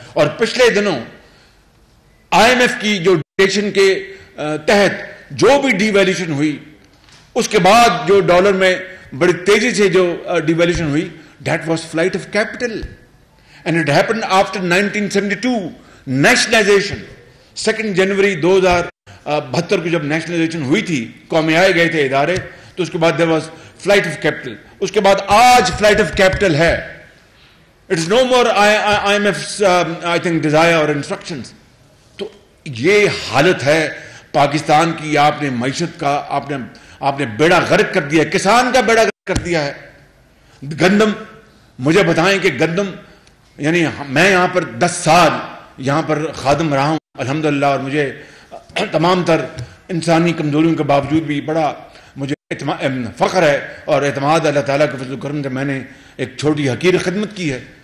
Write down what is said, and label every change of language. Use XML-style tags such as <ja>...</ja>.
<ur>اور پچھلے دنوں آئی ایم ایف کی جو ڈیویلیویشن کے تحت جو بھی ڈیویلیویشن ہوئی، اس کے بعد جو ڈالر میں بڑی تیزی سے جو ڈیویلیویشن ہوئی،</ur> <en>That was flight of capital and it happened after 1972 nationalisation.</en> <ur>2 جنوری 2072 کو جب نیشنلائزیشن ہوئی تھی، قومی آئے گئے تھے ادارے، تو اس کے بعد</ur> <en>there was flight of capital.</en> <ur>اس کے بعد آج</ur> <en>flight of capital</en> <ur>ہے.</ur> <en>It is no more IMF's I think desire or instructions.</en> <ur>تو یہ حالت ہے پاکستان کی. آپ نے معیشت کا آپ نے بیڑا غرق کر دیا ہے، کسان کا بیڑا غرق کر دیا ہے. گندم، مجھے بتائیں کہ گندم، یعنی میں یہاں پر 10 سال یہاں پر خادم رہا ہوں الحمدللہ، اور مجھے تمام تر انسانی کمزوریوں کے باوجود بھی بڑا مجھے فخر ہے اور اعتماد اللہ تعالیٰ کے فضل و کرم سے میں نے ایک چھوٹی حقیر خدمت کی ہے.</ur>